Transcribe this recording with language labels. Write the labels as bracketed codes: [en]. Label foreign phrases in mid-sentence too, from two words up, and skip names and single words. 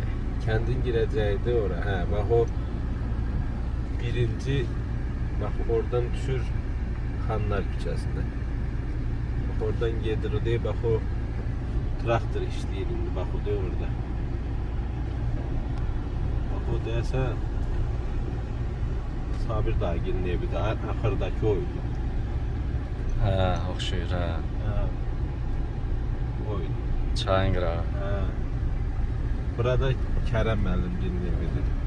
[tr] Kendin gireceğiydi oraya. He, bak o birinci, bak oradan düşür Xanlar küçəsində. Bak oradan gedir o değil, bak o traktör [az] işləyir indi, [tr] bak o değil orada. [az] Bak o deyəsə Sabir dayıgilin evi də axırdakı oydu. Hə, oxşuyur hə. Hə. Oydu. Çayın qırağı. Hə. Burada Kərəm müəllimgilin evidir.